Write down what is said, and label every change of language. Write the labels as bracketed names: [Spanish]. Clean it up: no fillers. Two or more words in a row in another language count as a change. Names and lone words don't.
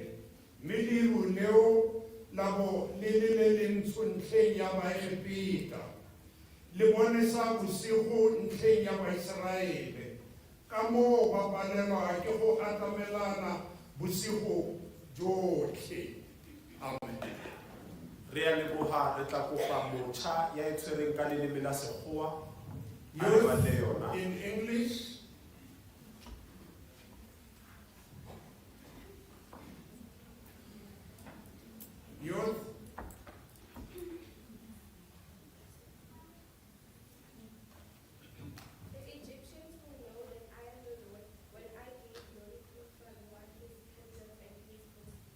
[Tswana] Mme leru leo la bo le le ntsho ntlheng ya Baegepeta, le bonesa bosigo ntlheng ya Baiseraele, ka moo ba palelwa ke go atamelana bosigo jotlhe. Amen. Re a leboha, re tla kopa motjha ya e tshwereng ka leleme la Sekgowa a re Youth batle yona. [English] in English. Youth. The Egyptians will know that I am the Lord when I give glory from what is handsome and peaceful.